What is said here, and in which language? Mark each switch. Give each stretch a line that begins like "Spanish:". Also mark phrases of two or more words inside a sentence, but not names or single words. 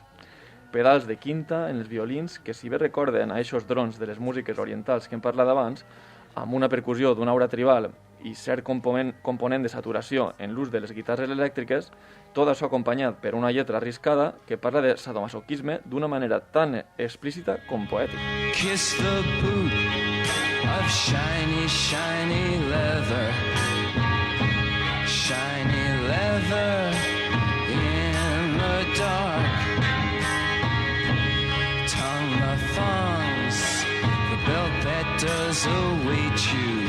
Catalan: Pedals de quinta en els violins que, si bé recorden a eixos drons de les músiques orientals que hem parlat abans, amb una percussió d'una aura tribal i cert component de saturació en l'ús de les guitarres elèctriques, tot això acompanyat per una lletra arriscada que parla de sadomasoquisme d'una manera tan explícita com poètica.
English: Kiss the boot of shiny, shiny leather. Shiny leather in the dark. Tongue the thongs, the belt that does await you.